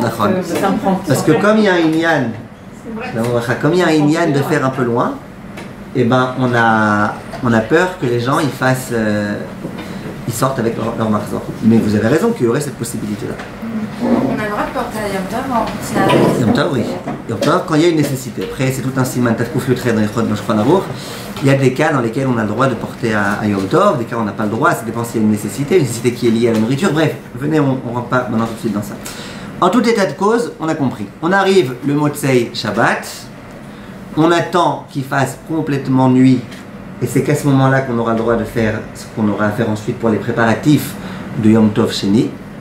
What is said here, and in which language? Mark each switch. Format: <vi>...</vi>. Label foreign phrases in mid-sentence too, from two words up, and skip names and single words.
<fr>Parce D'accord. que ça me prend. Parce que comme il y a un inyan, comme il y a un inyan de faire un peu loin, eh ben on a peur que les gens ils sortent avec leur marzor. Mais vous avez raison qu'il y aurait cette possibilité-là. On a le droit de porter à Yom Tov en Sinavos. Yom Tov, oui. Yom Tov, quand il y a une nécessité. Après, c'est tout un</fr> <he>סימן תקו</he> <fr>le trait dans les Shulchan Aruch. Il y a des cas dans lesquels on a le droit de porter à Yom Tov, des cas où on n'a pas le droit, ça dépend s'il y a une nécessité qui est liée à la nourriture. Bref, venez, on ne rentre pas maintenant tout de suite dans ça. En tout état de cause, on a compris. On arrive le</fr> <he>מוצאי שבת,</he> <fr>on attend qu'il fasse complètement nuit, et c'est qu'à ce moment-là qu'on aura le droit de faire ce qu'on aura à faire ensuite pour les préparatifs de Yom Tov Sheni.</fr>